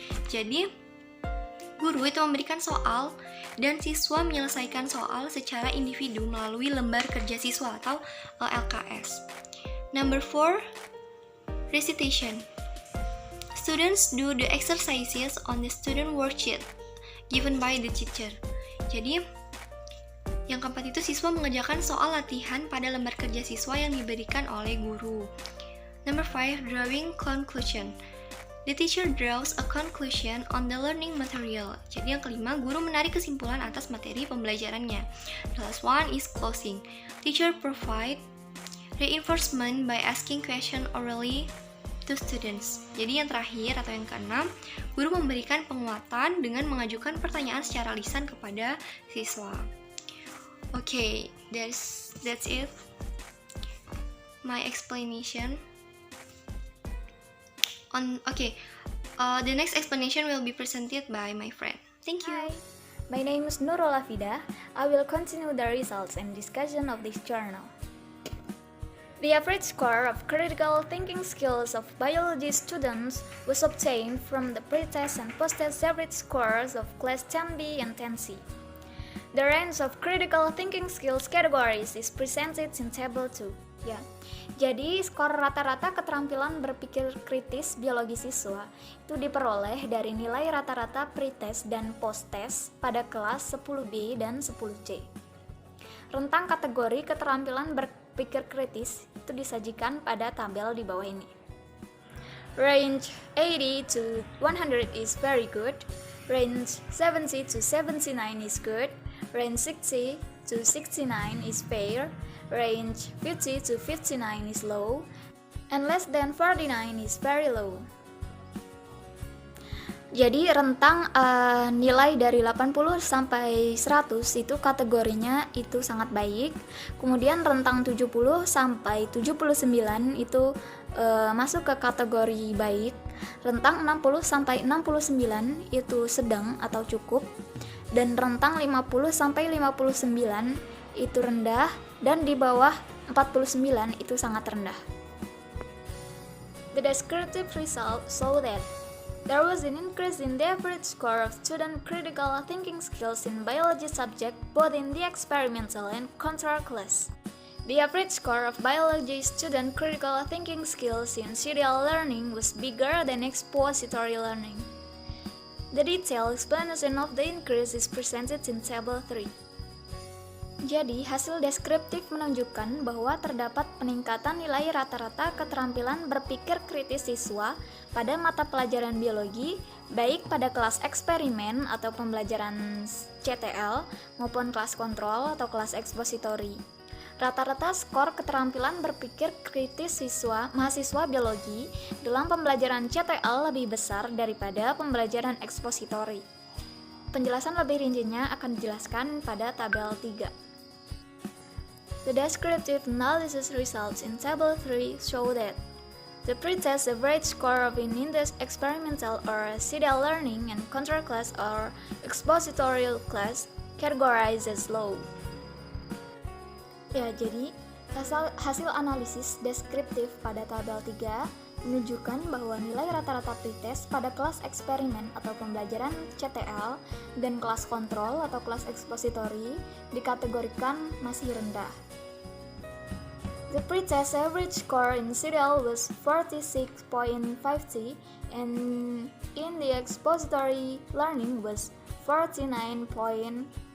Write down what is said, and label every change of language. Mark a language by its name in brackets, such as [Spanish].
[Indonesian] Jadi, guru itu memberikan soal dan siswa menyelesaikan soal secara individu melalui lembar kerja siswa atau LKS. [English] Number 4, recitation. Students do the exercises on the student worksheet given by the teacher. [Indonesian] Jadi, yang keempat itu siswa mengerjakan soal latihan pada lembar kerja siswa yang diberikan oleh guru. [English] Number 5, drawing conclusion. The teacher draws a conclusion on the learning material. [Indonesian] Jadi yang kelima, guru menarik kesimpulan atas materi pembelajarannya. [English] The last one is closing. Teacher provide reinforcement by asking question orally to students. [Indonesian] Jadi yang terakhir atau yang keenam, guru memberikan penguatan dengan mengajukan pertanyaan secara lisan kepada siswa. [English] Okay, that's it. My explanation. The next explanation will be presented by my friend. Thank you. Hi, my name is Nurul Afida. I will continue the results and discussion of this journal. The average score of critical thinking skills of biology students was obtained from the pretest and post-test average scores of class 10B and 10C. The range of critical thinking skills categories is presented in table 2. [Indonesian] Ya. Jadi, skor rata-rata keterampilan berpikir kritis biologi siswa itu diperoleh dari nilai rata-rata pretest dan post-test pada kelas 10B dan 10C. Rentang kategori keterampilan berpikir kritis itu disajikan pada tabel di bawah ini. [English] Range 80 to 100 is very good. Range 70 to 79 is good. Range 60 to 69 is fair. Range 50 to 59 is low. And less than 49 is very low. [Indonesian] Jadi rentang nilai dari 80 sampai 100 itu kategorinya itu sangat baik. Kemudian rentang 70 sampai 79 itu masuk ke kategori baik. Rentang 60 sampai 69 itu sedang atau cukup. Dan rentang 50 sampai 59 itu rendah, dan di bawah 49 itu sangat rendah. [English] The descriptive result show that there was an increase in the average score of student critical thinking skills in biology subject both in the experimental and control class. The average score of biology student critical thinking skills in serial learning was bigger than expository learning. The detailed explanation of the increase is presented in Table 3. [Indonesian] Jadi, hasil deskriptif menunjukkan bahwa terdapat peningkatan nilai rata-rata keterampilan berpikir kritis siswa pada mata pelajaran biologi, baik pada kelas eksperimen atau pembelajaran CTL maupun kelas kontrol atau kelas ekspositori. Rata-rata skor keterampilan berpikir kritis mahasiswa biologi dalam pembelajaran CTL lebih besar daripada pembelajaran ekspositori. Penjelasan lebih rincinya akan dijelaskan pada tabel 3. [English] The descriptive analysis results in Table 3 show that the pretest average score of in the experimental or serial learning and control class or expository class categorized as low. [Indonesian] Ya, jadi hasil analisis deskriptif pada tabel 3 menunjukkan bahwa nilai rata-rata pretest pada kelas eksperimen atau pembelajaran CTL dan kelas kontrol atau kelas ekspositori dikategorikan masih rendah. [English] The pretest average score in serial was 46.50 and in the expository learning was 49.95.